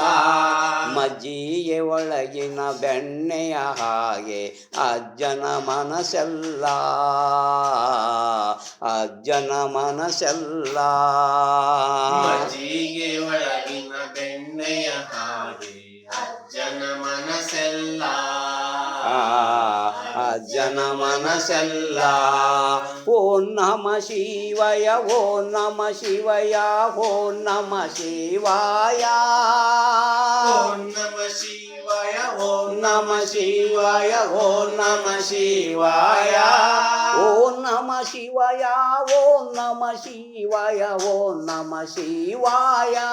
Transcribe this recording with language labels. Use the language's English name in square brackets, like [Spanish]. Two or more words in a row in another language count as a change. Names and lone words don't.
[Kannada] ಮಜ್ಜಿಗೆ ಒಳಗಿನ ಬೆಣ್ಣೆಯ ಹಾಗೆ ಅಜ್ಜನ ಮನಸ್ಸೆಲ್ಲ ಅಜ್ಜನ ಮನಸ್ಸೆಲ್ಲ ಮಜ್ಜಿಗೆ ಒಳಗಿನ ಬೆಣ್ಣೆಯ ಹಾಗೆ ಅಜ್ಜನ ಮನಸ್ಸೆಲ್ಲ ಅಜ್ಜನ ಮನಸ್ಸೆಲ್ಲ [Sanskrit] ಓಂ ನಮ ಶಿವಾಯ ಓಂ ನಮ ಶಿವಾಯ ಓಂ ನಮ ಶಿವಾಯ ಓಂ ನಮ ಶಿವಾಯ ಓಂ ನಮ ಶಿವಾಯ ಓಂ ನಮ ಶಿವಾಯ ಓಂ ನಮ ಶಿವಾಯ ಓಂ ನಮ ಶಿವಾಯ ಓಂ ನಮ ಶಿವಾಯ